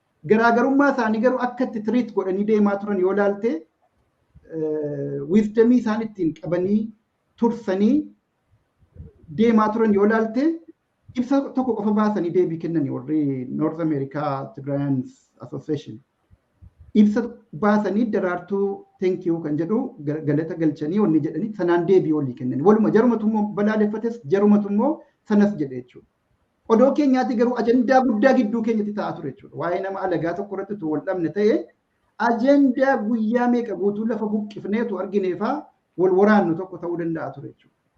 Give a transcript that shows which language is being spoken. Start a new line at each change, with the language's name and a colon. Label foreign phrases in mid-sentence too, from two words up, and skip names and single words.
Oromo: Garaagarummaa isaanii garuu akka itti tiriit godhanii deemaa turan yoo laalte, eh, wisdomii isaan ittiin qabanii tursanii deemaa turan yoo ilaalte, ibsa tokko qofa baasanii deebii kennanii warri
English: North America Tigrayans Association.
Oromo: Ibsa baasanii daraartuu
English: thank you
Oromo: kan jedhu gal-, galata galchanii wanni jedhanii sanaan deebii olii kennanii. Waluma jarumatu immoo balaaleffates jarumatu immoo sanas jedhe jechuudha. Odoo keenyaatti garuu ajandaa guddaa gidduu keenyatti ta'aa ture jechuudha. Waa'ee nama alagaa tokko irratti utuu wal dhabne ta'e, ajandaa guyyaa meeqa guutuu lafa buqqifneetu argineefaa wal waraannu tokko ta'uu danda'a ture jechuudha.